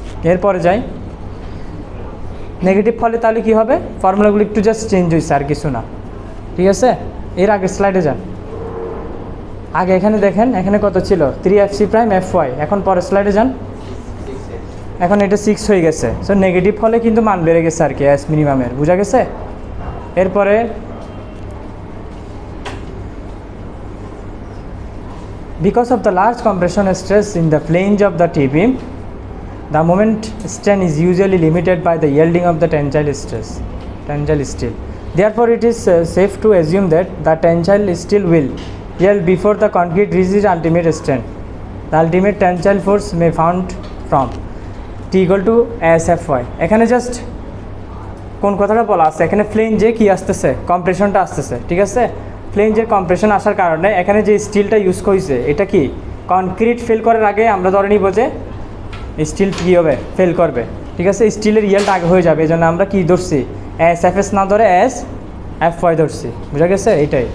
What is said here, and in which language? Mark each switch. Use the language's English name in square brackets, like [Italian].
[Bangla] এরপরে যাই, নেগেটিভ ফলে তাহলে কী হবে, ফর্মুলাগুলো একটু জাস্ট চেঞ্জ হয়েছে, আর কিছু না, ঠিক আছে। এর আগে স্লাইডে যান। আগে এখানে দেখেন, এখানে কত ছিল 3fc প্রাইম fy, এখন পরের স্লাইডে যান। এখন এটা 6 হয়ে গেছে। সো নেগেটিভ হলে কিন্তু মান বেড়ে গেছে আর কি, এস মিনিমামের, বোঝা গেছে। এরপরে [English] because of the large compression stress in the flange of the T-beam, the moment strain is usually limited by the yielding of the tensile steel. Therefore, it is safe to assume that the tensile steel will yield before the concrete reaches ultimate strain. The ultimate tensile force may found from T equal to ASFY. [Bangla] এখানে just কোন কথাটা বলা আছে, এখানে ফ্লেঞ্জে কি আসতেছে, কম্প্রেশনটা আসতেছে, ঠিক আছে। ফ্লেঞ্জের কম্প্রেশন আসার কারণে এখানে যে স্টিলটা ইউজ করেছে এটা কি কনক্রিট ফেল করার আগে আমরা ধরে নিব যে স্টিল কী হবে, ফেল করবে, ঠিক আছে। স্টিলের ইয়েলটা আগে হয়ে যাবে, এই জন্য আমরা কি ধরছি, ASFS না ধরে ASFY ধরছি, বুঝা গেছে এইটাই।